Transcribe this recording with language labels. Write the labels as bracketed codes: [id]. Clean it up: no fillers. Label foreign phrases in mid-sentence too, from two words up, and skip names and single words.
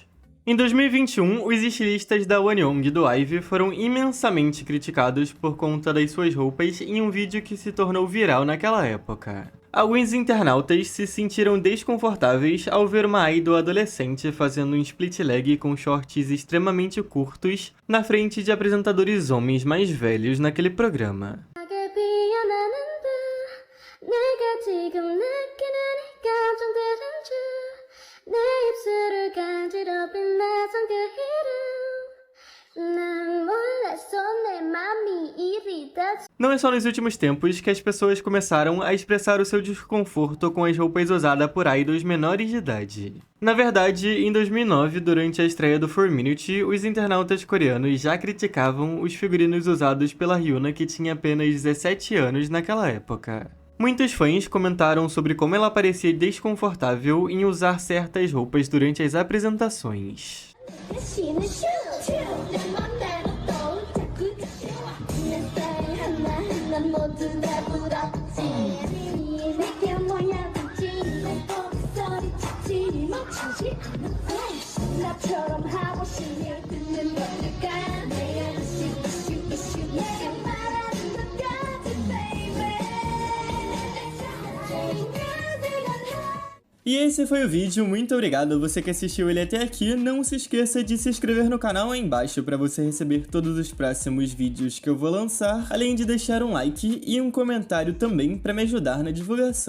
[pt] Em 2021, os estilistas da Wonyoung e do IVE foram imensamente criticados por conta das suas roupas em um vídeo que se tornou viral naquela época. Alguns internautas se sentiram desconfortáveis ao ver uma idol adolescente fazendo um [en] split leg [pt] com shorts extremamente curtos na frente de apresentadores homens mais velhos naquele programa. [ko] 하게 피어나는 듯 내가 지금 느끼는 이 감정들은 내 입술을 간지럽힌 낯선 그 이름 난 몰랐어 내 맘이 이리 다 [pt] Não é só nos últimos tempos que as pessoas começaram a expressar o seu desconforto com as roupas usadas por idols menores de idade. Na verdade, em 2009, durante a estreia do 4Minute, os internautas coreanos já criticavam os figurinos usados pela Hyuna, que tinha apenas 17 anos naquela época. Muitos fãs comentaram sobre como ela parecia desconfortável em usar certas roupas durante as apresentações. [ko] 신을 슈슈 내 맘대로 또 자꾸 내 스타일 하나하나 모두 다 부럽지 내게 모여들지 내 목소리 찾지 멈추지 않는 나처럼 하고 싶니 듣는 걸까 내 아저씨 이슈 내가 말하는 것까지 baby [pt] E esse foi o vídeo, muito obrigado a você que assistiu ele até aqui. Não se esqueça de se inscrever no canal aí embaixo para você receber todos os próximos vídeos que eu vou lançar, além de deixar um like e um comentário também para me ajudar na divulgação.